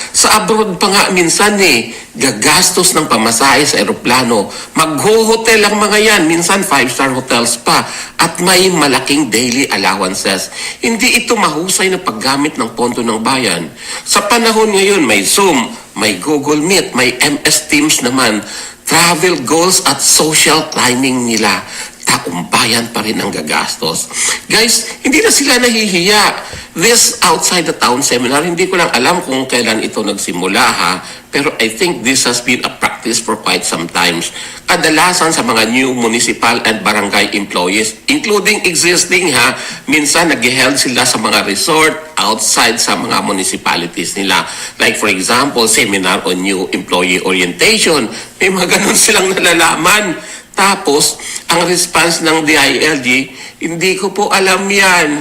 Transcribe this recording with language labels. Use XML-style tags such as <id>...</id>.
<tl>Sa abroad pa nga minsan gagastos ng pamasahe sa eroplano. Mag-hotel ang mga yan, minsan 5-star hotels pa. At may malaking daily allowances. Hindi ito mahusay na paggamit ng pondo ng bayan. Sa panahon ngayon, may Zoom, may Google Meet, may MS Teams naman. Travel goals at social climbing nila. Taong bayan pa rin ang gagastos.</tl> <en>Guys,</en> <tl>hindi na sila nahihiya.</tl> <en>This outside the town seminar,</en> <tl>hindi ko lang alam kung kailan ito nagsimula pero</tl> <en>I think this has been a practice for quite some times.</en> <tl>Kadalasan sa mga</tl> <en>new municipal and barangay employees, including existing</en> <tl>minsan nag-held sila sa mga resort outside sa mga municipalities nila.</tl> <en>Like for example, seminar on new employee orientation.</en> <tl>May mga ganun silang nalalaman. Tapos, ang response ng DILG, hindi ko po alam yan.</tl>